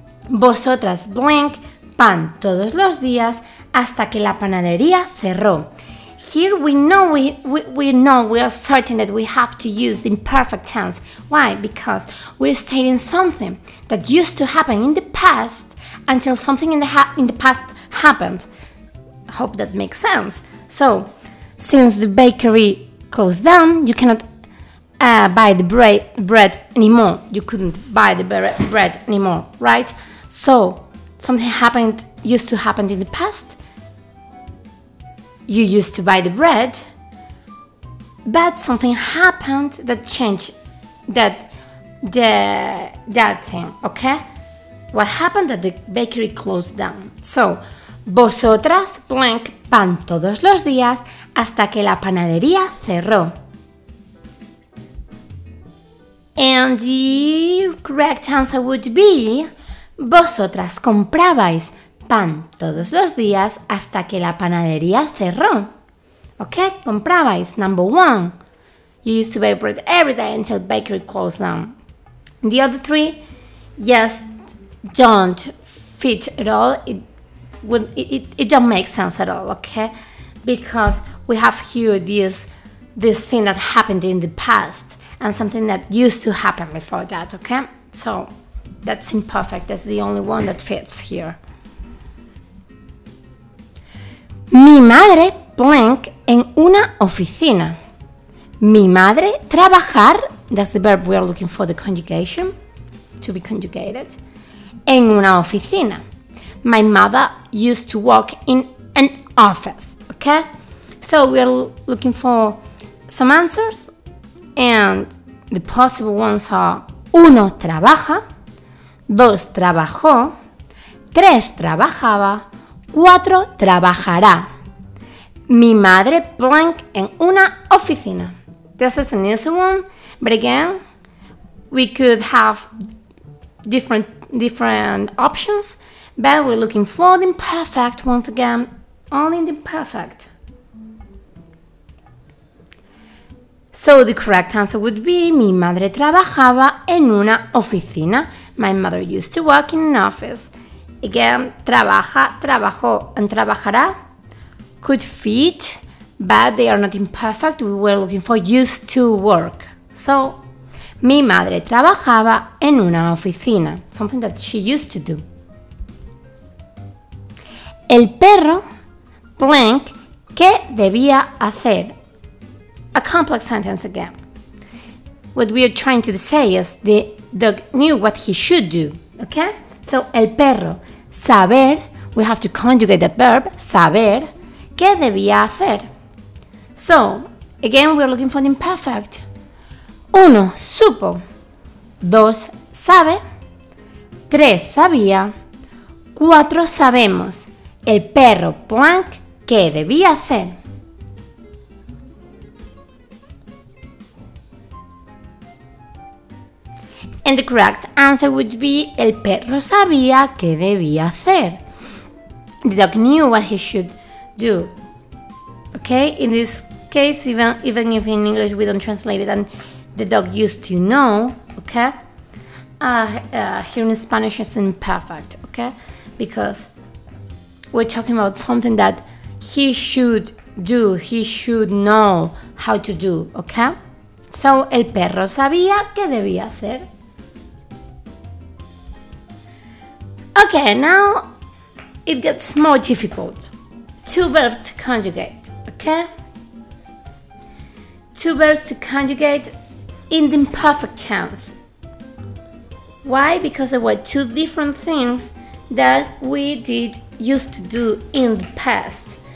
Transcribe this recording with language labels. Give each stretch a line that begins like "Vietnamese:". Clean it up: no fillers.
Spanish: Vosotras, blank, pan todos los días hasta que la panadería cerró.
English: Here we know we are certain that we have to use the imperfect tense. Why? Because we're stating something that used to happen in the past until something in the past happened. I hope that makes sense. So, since the bakery closed down, you cannot buy the bread anymore. You couldn't buy the bread anymore, right? So, something used to happen in the past. You used to buy the bread, but something happened that changed that thing, okay? What happened? That the bakery closed down.
Spanish: So, vosotras, blank, pan todos los días hasta que la panadería cerró.
English: And the correct answer would be,
Spanish: vosotras comprabais pan todos los días hasta que la panadería cerró.
English: Okay, comprabais, number 1. You used to buy bread every day until bakery closed down. The other 3, yes, don't fit at all. It don't make sense at all, okay? Because we have here this thing that happened in the past and something that used to happen before that, okay? So that's imperfect. That's the only one that fits here.
Spanish: Mi madre, blank, en una oficina. Mi madre,
English: trabajar, that's the verb we are looking for, the conjugation, to be conjugated,
Spanish: en una oficina.
English: My mother used to work in an office, okay? So we are looking for some answers, and the possible ones are 1 trabaja, 2 trabajó, 3 trabajaba, 4 trabajará.
Spanish: Mi madre, blank, en una oficina.
English: This is an easy one, but again, we could have different options, but we're looking for the imperfect once again, only the imperfect. So the correct answer would be,
Spanish: mi madre trabajaba en una oficina.
English: My mother used to work in an office. Again, trabaja, trabajó, and trabajará could fit, but they are not imperfect. We were looking for used to work. So,
Spanish: mi madre trabajaba en una oficina,
English: something that she used to do.
Spanish: El perro, blank, ¿qué debía hacer?
English: A complex sentence again. What we are trying to say is the dog knew what he should do, okay? So,
Spanish: el perro,
English: saber, we have to conjugate that verb, saber,
Spanish: ¿qué debía hacer?
English: So, again, we are looking for the imperfect.
Spanish: 1, supo. 2, sabe. 3, sabía. 4, sabemos. El perro, blank, ¿qué debía hacer?
English: And the correct answer would be
Spanish: el perro sabía qué debía hacer.
English: The dog knew what he should do. Okay, in this case, even if in English we don't translate it, and the dog used to know, okay? Here in Spanish it's imperfect, okay? Because we're talking about something that he should do, he should know how to do, okay?
Spanish: So, el perro sabía qué debía hacer.
English: Okay, now it gets more difficult. Two verbs to conjugate, okay? Two verbs to conjugate in the imperfect tense. Why? Because there were two different things that we used to do in the past.